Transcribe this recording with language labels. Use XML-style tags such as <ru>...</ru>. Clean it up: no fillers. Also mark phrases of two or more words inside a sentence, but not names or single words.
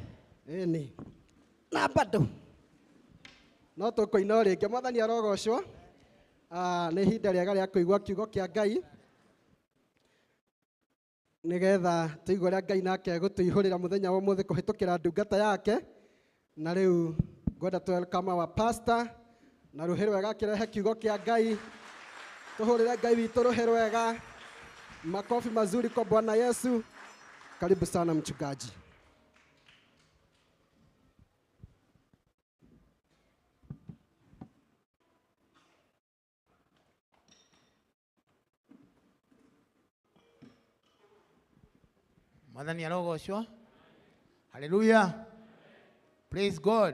<ki>Ĩni na bado no tũkũina rĩngĩ Mwathani arogocwo. Nĩ ihinda rĩega rĩa kũigua kiugo kĩa Ngai nĩgetha tũigue ũrĩa Ngai nake gũtũihũrĩra mũthenya wa ũmũthĩ kũhĩtũkĩra ndungata yake. Na rĩu ngwenda</ki> <en>welcome our pastor</en> <ki>na rũhĩ rwega kĩrehe kiugo kĩa Ngai. Tuhurire Ngai witũ rũhĩ rwega.</ki> <sw>Makofi mazuri kwa Bwana Yesu. Karibu sana mchungaji.</sw> <ki>Mwathani arogocwo.</ki> <en>Hallelujah. Praise God.</en>